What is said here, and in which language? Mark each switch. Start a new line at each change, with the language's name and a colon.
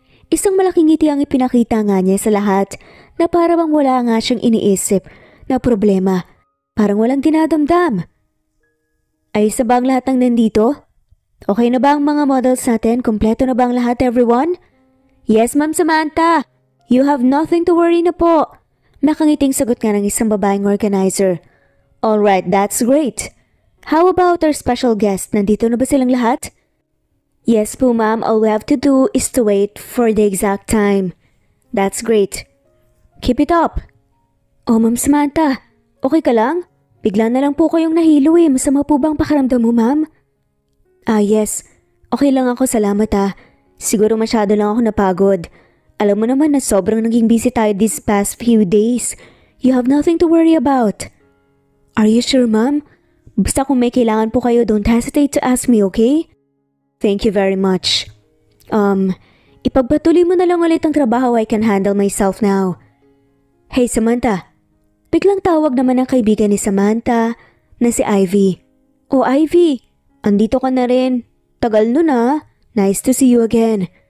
Filipino: Isang malaking ngiti ang ipinakita nga niya sa lahat na parang wala nga siyang iniisip na problema. Parang walang dinadamdam. Ayos na ba ang lahat ng nandito? Okay na ba ang mga models natin? Kompleto na ba ang lahat, everyone?
English: Yes, Ma'am Samantha. You have nothing to worry
Filipino: na po. Nakangiting sagot nga ng isang babaeng organizer.
English: Alright, that's great. How about our special guest?
Filipino: Nandito na ba silang lahat?
English: Yes po ma'am, all we have to do is to wait for the exact time. That's great. Keep it up. Oh Ma'am Samantha,
Filipino: okay ka lang? Bigla na lang po kayong nahilo eh. Masama po bang pakiramdam mo ma'am? Yes. Okay lang ako, salamat Siguro masyado lang ako napagod. Alam mo naman na sobrang naging busy tayo
English: these past few days. You have nothing to worry about. Are you sure ma'am?
Filipino: Basta kung may kailangan po kayo,
English: don't hesitate to ask me,
Filipino: okay?
English: Thank you very much.
Filipino: Ipagpatuloy mo na lang ulit ang trabaho.
English: I can handle myself now. Hey Samantha.
Filipino: Biglang tawag naman ang kaibigan ni Samantha na si Ivy. Oh Ivy, andito ka na rin. Tagal nun
English: Nice to see you again.